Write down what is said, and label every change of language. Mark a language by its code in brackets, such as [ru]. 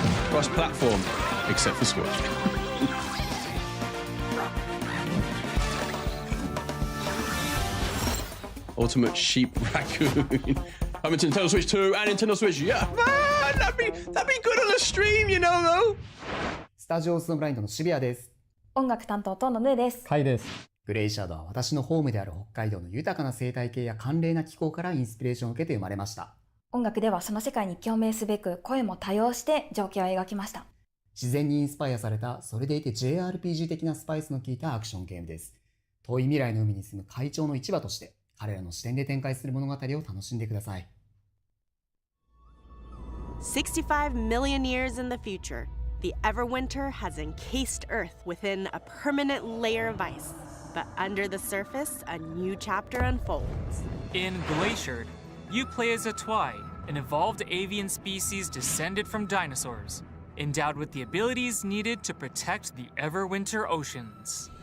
[en] Cross-platform, except for Switch. Ultimate Sheep Raccoon. Coming to Nintendo Switch 2 and Nintendo Switch. Yeah, man, that'd be good on a stream, you know, though. [ja] スタジオスノブラインドの渋谷です。音楽担当とのぬです。カイです。グレイシャドウは私のホームである北海道の豊かな生態系や寒冷な気候からインスピレーションを受けて生まれました。音楽ではその世界に共鳴すべく声も多用して情景を描きました。自然にインスパイアされた、それでいて JRPG 的なスパイスの効いたアクションゲームです。遠い未来の海に住む怪鳥の市場として、彼らの視点で展開する物語を楽しんでください。 [en] 65 million years in the future, The Everwinter has encased Earth within a permanent layer of ice. But under the surface, a new chapter unfolds. In Glaciered, you play as a Twi, an evolved avian species descended from dinosaurs, endowed with the abilities needed to protect the Everwinter oceans.